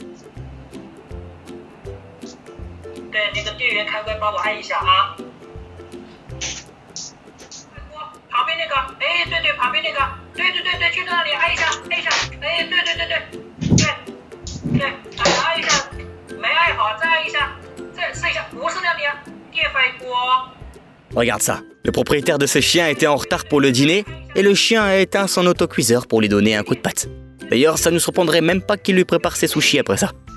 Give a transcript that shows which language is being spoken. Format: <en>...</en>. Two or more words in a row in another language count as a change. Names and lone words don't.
<zh>对，那个店员开关帮我按一下啊。旁边那个，哎，对对，旁边那个，对，去那里按一下，哎，对，按一下，没按好，再按一下，再试一下，不是那里啊，电饭锅。</zh> <fr>Regarde ça. Le propriétaire de ce chien était en retard pour le dîner et le chien a éteint son autocuiseur pour lui donner un coup de patte. D'ailleurs, ça ne nous surprendrait même pas qu'il lui prépare ses sushis après ça.</fr>